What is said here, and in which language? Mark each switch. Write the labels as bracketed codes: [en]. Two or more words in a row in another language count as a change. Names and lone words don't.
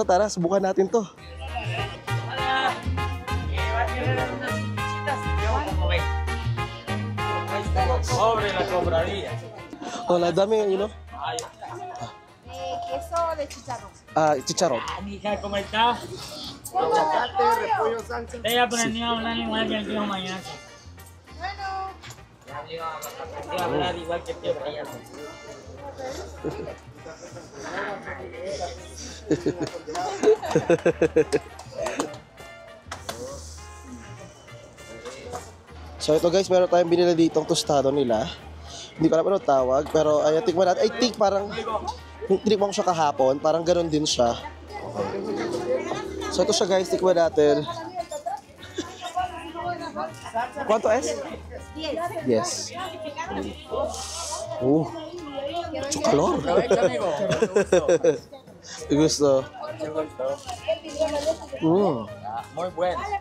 [tl] Tara, subukan natin to. [es] Hola, dame, Queso de chicharrón. Chicharrón. Mija, ¿cómo está? Chocolate, repollo, salsa. Ella aprendió a hablar igual que el tío mañana. Bueno. Iba a hablar igual que el tío mañana. [tl] So ito guys, meron tayong binili ditong tostado nila. Hindi ko alam ano tawag, pero ay tikman natin. [en] I think [tl] parang tinikman ko siya kahapon, parang ganoon din siya. So ito siya guys, tikman natin. [es] ¿Cuánto es? Yes. Mucho calor. Me gusto. Muy bueno.